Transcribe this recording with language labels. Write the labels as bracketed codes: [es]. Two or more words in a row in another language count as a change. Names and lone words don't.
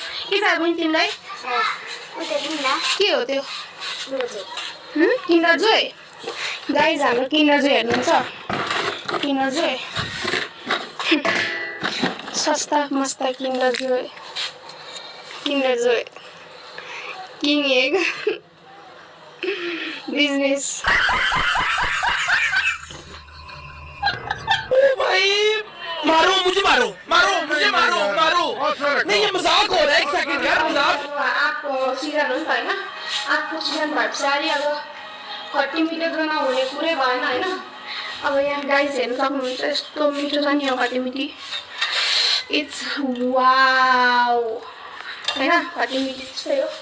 [ne] के छ बुइन तिमीलाई? के हो त्यो? किन्डर जोय। गाइस, हाम्रो किन्डर जोय हेर्नुहुन्छ? किन्डर जोय सस्ता मस्ता किन्डर जोय। [en] Kinder Joy king egg business. [hi] मारो मुझे, मारो मुझे, मारो। नहीं, ये मजाक हो रहा है। एक सेकंड यार, मजाक। [ne] आँपको सिजन हो नि त होइन। आँपको सिजन भएपछि अलि अब खट्टी मिठो त नहुने कुरै भएन होइन। अब यहाँ गाइस हेर्नु सक्नुहुन्छ, यस्तो मिठो छ नि यो खट्टी मिठी। [en] it's wow [ne] होइन, खट्टी मिठी त्यस्तै हो।